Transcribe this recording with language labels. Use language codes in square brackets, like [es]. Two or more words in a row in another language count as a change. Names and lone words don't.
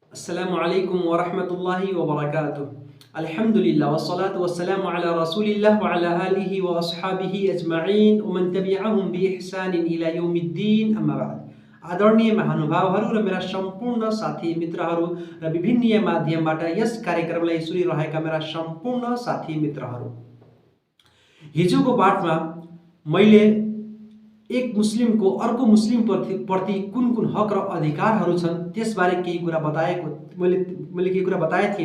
[ar] السلام عليكم ورحمة الله وبركاته. الحمد لله والصلاة والسلام على رسول الله وعلى آله وأصحابه أجمعين ومن تبعهم بإحسان إلى يوم الدين، أما بعد. [ne] आदरणीय महानुभावहरू र मेरा सम्पूर्ण साथी मित्रहरू र विभिन्न माध्यमबाट यस कार्यक्रमलाई सुनिरहेका मेरा सम्पूर्ण साथी मित्रहरू, हिजोको पाठमा मैले एक मुस्लिमको अर्को मुस्लिम प्रति कुन कुन हक र अधिकारहरू छन् त्यसबारे केही कुरा मैले केही कुरा बताए थिएँ।